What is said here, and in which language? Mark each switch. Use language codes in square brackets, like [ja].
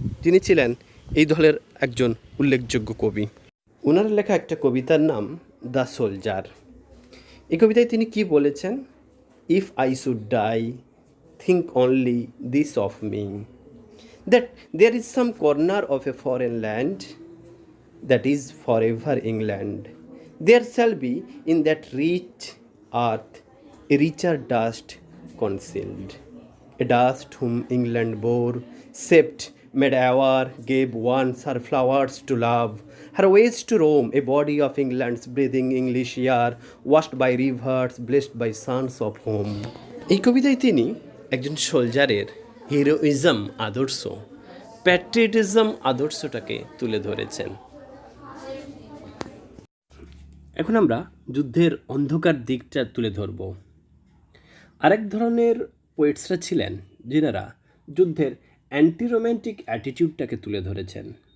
[bn] তিনি ছিলেন এই দলের একজন উল্লেখযোগ্য কবি। ওনার লেখা একটা কবিতার নাম দ্য সোলজার। এই কবিতায় তিনি কি বলেছেন? [en] If I should die, think only this of me, that there is some corner of a foreign land that is forever England. There shall be in that rich earth a richer dust concealed, a dust whom England bore, shaped, made aware, gave once her flowers to love, her ways to roam, a body of England's breathing English air, washed by rivers, blessed by sons of home. [bn] এই কবিতায় তিনি একজন সোলজারের heroism আদর্শ, patriotism আদর্শটাকে তুলে ধরেছেন। এখন আমরা যুদ্ধের অন্ধকার দিকটা তুলে ধরব। আরেক ধরনের পোয়েটসরা ছিলেন যিনারা যুদ্ধের অ্যান্টি রোম্যান্টিক অ্যাটিটিউডটাকে তুলে ধরেছেন।